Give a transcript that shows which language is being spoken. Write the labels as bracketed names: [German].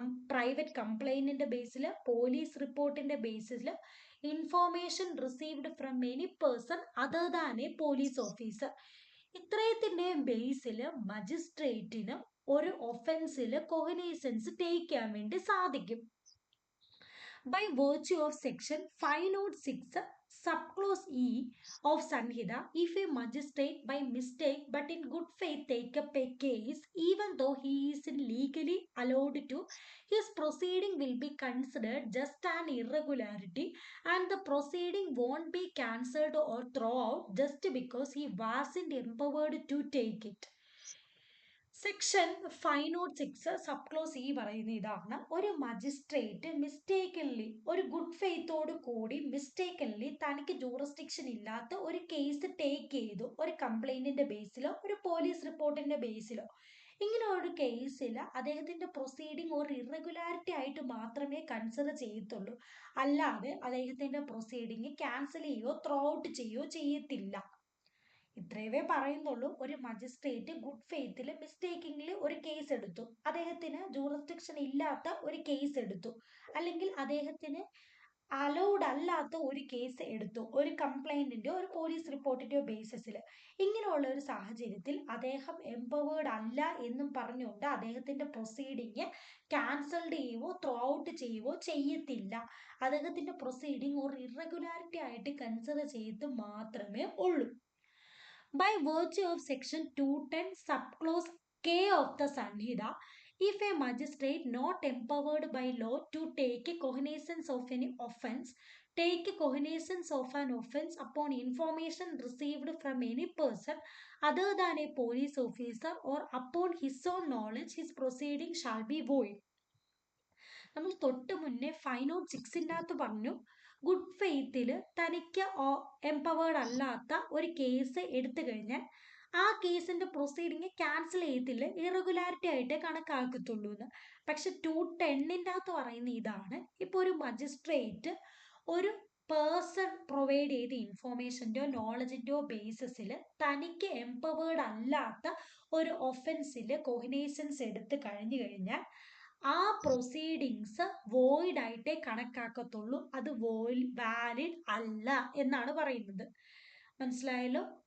[Malayalam] Private കംപ്ലൈന്റിന്റെ ബേസിൽ, police റിപ്പോർട്ടിന്റെ ബേസിൽ, [English] Information received from any person other than a police officer. [Malayalam] ഇത്രയത്തിന്റെ ബേസിൽ മജിസ്ട്രേറ്റിന് ഒരു ഒഫൻസിൽ കൊഗ്നൈസൻസ് take ചെയ്യാൻ വേണ്ടി സാധിക്കും. [English] By virtue of section 506 subclause E of Sanhita, if a magistrate by mistake but in good faith take up a case, even though he is legally allowed to, his proceeding will be considered just an irregularity and the proceeding won't be cancelled or thrown out just because he wasn't empowered to take it. [Malayalam] Section 506 സബ്ക്ലോസ് E പറയുന്ന ഇതാണ്. ഒരു magistrate മിസ്റ്റേക്കൻലി ഒരു good ഫെയ്ത്തോട് കൂടി മിസ്റ്റേക്കൻലി തനിക്ക് jurisdiction ഇല്ലാത്ത ഒരു case take ചെയ്തു, ഒരു കംപ്ലൈന്റിന്റെ ബേസിലോ ഒരു പോലീസ് റിപ്പോർട്ടിന്റെ ബേസിലോ. ഇങ്ങനെ ഒരു കേസിൽ അദ്ദേഹത്തിന്റെ പ്രൊസീഡിങ് ഒരു ഇറഗുലാരിറ്റി ആയിട്ട് മാത്രമേ കൺസിഡർ ചെയ്യത്തുള്ളൂ. അല്ലാതെ അദ്ദേഹത്തിന്റെ പ്രൊസീഡിങ് ക്യാൻസൽ ചെയ്യോ ത്രോ ഔട്ട് ചെയ്യോ ചെയ്യത്തില്ല. ഇത്രയേ പറയുന്നുള്ളൂ. ഒരു മജിസ്ട്രേറ്റ് ഗുഡ് ഫെയ്ത്തിൽ മിസ്റ്റേക്കിംഗിൽ ഒരു കേസ് എടുത്തു, അദ്ദേഹത്തിന് ജൂറിസ്ഡിക്ഷൻ ഇല്ലാത്ത ഒരു കേസ് എടുത്തു, അല്ലെങ്കിൽ അദ്ദേഹത്തിന് അലൗഡ് അല്ലാത്ത ഒരു കേസ് എടുത്തു, ഒരു കംപ്ലൈന്റിന്റെയോ ഒരു പോലീസ് റിപ്പോർട്ടിന്റെയോ ബേസിസിൽ. ഇങ്ങനെയുള്ള ഒരു സാഹചര്യത്തിൽ അദ്ദേഹം എംപവേർഡ് അല്ല എന്നും പറഞ്ഞുകൊണ്ട് അദ്ദേഹത്തിന്റെ പ്രൊസീഡിങ് ക്യാൻസൽഡ് ചെയ്യുവോ ത്രോ ഔട്ട് ചെയ്യുവോ ചെയ്യത്തില്ല. അദ്ദേഹത്തിന്റെ പ്രൊസീഡിങ് ഒരു ഇറഗുലാരിറ്റി ആയിട്ട് കൺസിഡർ ചെയ്ത് മാത്രമേ ഉള്ളൂ. [English] By virtue of section 210 subclause K of the Sanhita, if a magistrate not empowered by law to take cognizance of any offence, take cognizance of an offence upon information received from any person other than a police officer or upon his own knowledge, his proceeding shall be void. [Malayalam] നമ്മൾ തൊട്ട് മുന്നേ 506ന്റെ അകത്ത് പറഞ്ഞു, good ഫെയ്ത്തിൽ തനിക്ക് empowered അല്ലാത്ത ഒരു case എടുത്തു കഴിഞ്ഞാൽ ആ കേസിന്റെ പ്രൊസീഡിങ് ക്യാൻസൽ ചെയ്യത്തില്ല, ഇറഗുലാരിറ്റി ആയിട്ട് കണക്കാക്കത്തുള്ളൂ എന്ന്. പക്ഷെ 210ന്റെ അകത്ത് പറയുന്ന ഇതാണ്, ഇപ്പൊ ഒരു മജിസ്ട്രേറ്റ് ഒരു പേഴ്സൺ പ്രൊവൈഡ് ചെയ്ത ഇൻഫോർമേഷൻ്റെയോ നോളജിൻ്റെയോ ബേസിസിൽ തനിക്ക് എംപവേർഡ് അല്ലാത്ത ഒരു ഒഫൻസിൽ കോഗ്നൈസൻസ് എടുത്ത് കഴിഞ്ഞു കഴിഞ്ഞാൽ ആ പ്രൊസീഡിങ്സ് വോയിഡ് ആയിട്ടേ കണക്കാക്കത്തുള്ളൂ, അത് വാലിഡ് അല്ല എന്നാണ് പറയുന്നത്. മനസ്സിലായല്ലോ?